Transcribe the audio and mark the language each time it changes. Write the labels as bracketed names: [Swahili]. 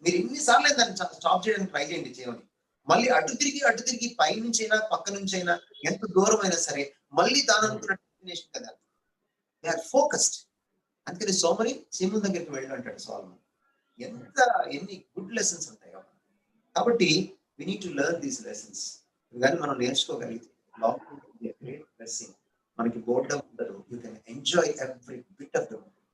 [Telugu] మీరు ఎన్నిసార్లు దాన్ని స్టాప్ చేయడానికి ట్రై చేయండి చేయమని, మళ్ళీ అటు తిరిగి పై నుంచైనా పక్క నుంచైనా ఎంత దూరం అయినా సరే మళ్ళీ తాను అనుకున్న డెస్టినేషన్ కదా. [English] They are focused. [Telugu] అందుకని సోమరి చీమల దగ్గరికి వెళ్ళి అంటాడు సోలమన్. ఎన్ని గుడ్ లెసన్స్ ఉంటాయో. [English] కాబట్టి we need to learn these lessons. [Telugu] కానీ మనం నేర్చుకోగలిగితే [English] Lockdown is a great blessing. [Telugu] మనకి బోర్డం ఉండదు. [English] You can enjoy every bit of the moment.